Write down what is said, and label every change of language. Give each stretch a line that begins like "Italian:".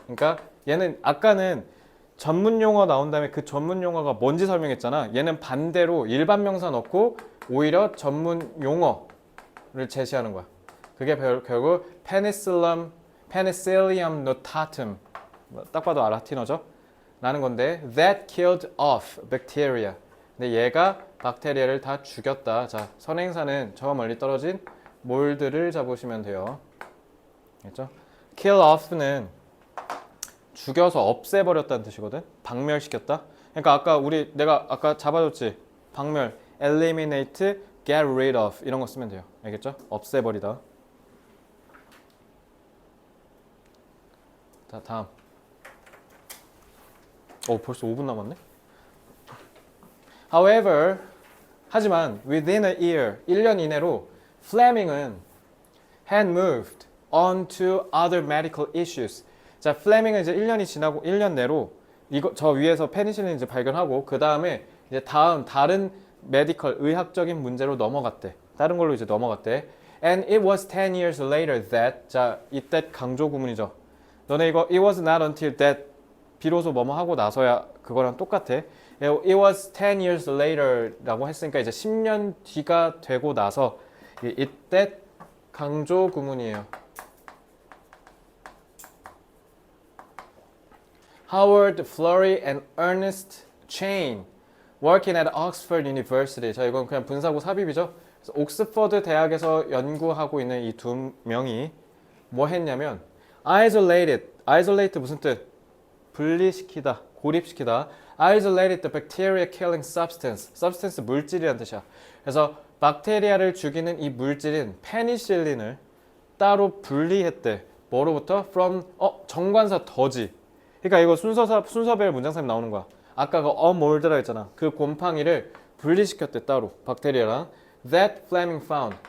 Korean: 그러니까 얘는 아까는 전문 용어 나온 다음에 그 전문 용어가 뭔지 설명했잖아. 얘는 반대로 일반 명사 넣고 오히려 전문 용어를 제시하는 거야. 그게 결국 Penicillium notatum, 딱 봐도 아라티너죠? 라는 건데
English: that killed off bacteria.
Korean: 근데 얘가 박테리아를 다 죽였다. 자, 선행사는 저 멀리 떨어진 몰드를 잡으시면 돼요. 알겠죠? kill off는 죽여서 없애버렸다는 뜻이거든. 박멸시켰다. 그러니까 내가 아까 잡아줬지. 박멸, eliminate, get rid of 이런 거 쓰면 돼요. 알겠죠? 없애버리다. 자, 다음. 벌써 5분 남았네.
English: However,
Korean: 하지만
English: within a year,
Korean: 1년 이내로
English: Fleming은 had moved on to other medical issues.
Korean: 자, 플레밍은 이제 1년이 지나고 1년 내로 저 위에서 페니실린 이제 발견하고 그 다음에 이제 다른 메디컬 의학적인 문제로 넘어갔대. 다른 걸로 이제 넘어갔대.
English: And it was 10 years later that.
Korean: 자, 이때 강조 구문이죠. 너네 이거
English: it was not until that
Korean: 비로소 뭐뭐 하고 나서야 그거랑 똑같아.
English: It was 10 years later
Korean: 라고 했으니까 이제 10년 뒤가 되고 나서 이때 강조 구문이에요.
English: Howard Florey and Ernest Chain working at Oxford University.
Korean: 자, 이건 그냥 분사구 삽입이죠. 그래서 옥스퍼드 대학에서 연구하고 있는 이 두 명이 뭐 했냐면 isolate 무슨 뜻? 분리시키다, 고립시키다.
English: Isolated the bacteria killing substance. substance
Korean: 물질이라는 뜻이야. 그래서 박테리아를 죽이는 이 물질인 페니실린을 따로 분리했대. 뭐로부터? From 정관사 더지. 그러니까 이거 순서별 문장삼이 나오는 거야. 아까 그 mol드라 했잖아. 그 곰팡이를 분리시켰대 따로 박테리아랑.
English: That Fleming found.